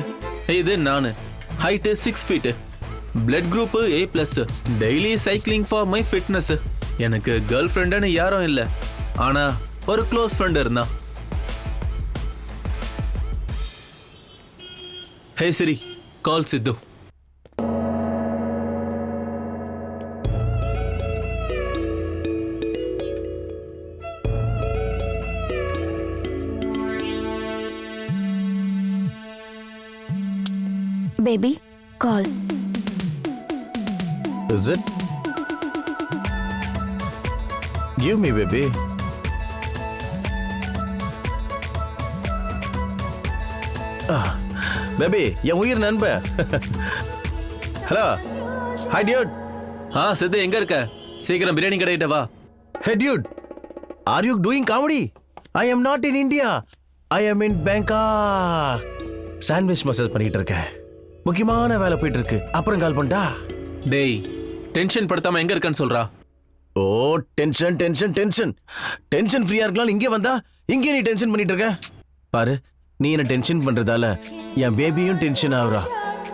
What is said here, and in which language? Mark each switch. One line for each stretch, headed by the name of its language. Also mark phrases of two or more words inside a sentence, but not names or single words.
Tamil: இது நானு, ஹைட்டு 6 feet,
English: blood group
Tamil: A+,
English: daily cycling for my fitness.
Tamil: எனக்கு கேர்ள் ஃப்ரெண்டுன்னு யாரும் இல்லை, ஆனா ஒரு
English: close friend
Tamil: இருந்தான்.
English: Hey Siri, call சித்து. Baby, call. Is it? Give me, baby. Baby,
Tamil: என் உயிர் நண்பன்.
English: Hello, hi dude.
Tamil: சித்து எங்க இருக்க? சீக்கிரம் பிரியாணி கடையிட்ட வா.
English: Hey dude, are you doing comedy? I am not in India. I am in Bangkok. sandwich massage
Tamil: பண்ணிட்டு இருக்கேன். முக்கியமான வேலை போயிட்டு இருக்கு. அப்புறம் கால் பண்ணட்டா? டேய், டென்ஷன் படுத்தாம எங்க இருக்கன்னு சொல்றா. ஓ டென்ஷன் டென்ஷன் டென்ஷன் டென்ஷன் ஃப்ரீயா இருக்கலாம். இங்கே வந்தா இங்கே நீ டென்ஷன் பண்ணிட்டு இருக்க. பாரு, நீ என்ன டென்ஷன் பண்றதால என் பேபியும் டென்ஷன் ஆகுறா.